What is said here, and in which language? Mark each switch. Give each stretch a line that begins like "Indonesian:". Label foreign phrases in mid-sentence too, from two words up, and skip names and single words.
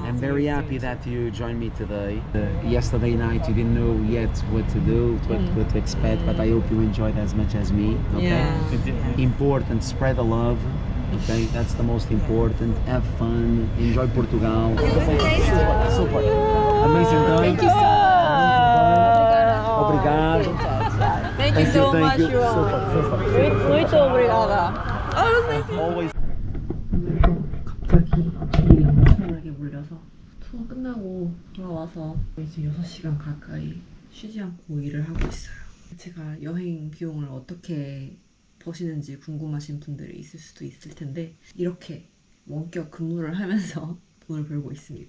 English: I'm very happy that you joined me today. Yesterday night you didn't know yet what to do, what to expect, but I hope you enjoyed as much as me. Okay? Important, spread the love. Okay, that's the most important. Have fun, enjoy Portugal. Super. Amazing day. Thank you so much.
Portuguese: Obrigado.
English: Thank you so much,
Portuguese: João. Muito obrigada.
English: Always.
Korean: 갑자기 일이 엄청나게 몰려서 투어 끝나고 돌아와서 이제 6시간 가까이 쉬지 않고 일을 하고 있어요. 제가 여행 비용을 어떻게 버시는지 궁금하신 분들이 있을 수도 있을 텐데 이렇게 원격 근무를 하면서 돈을 벌고 있습니다.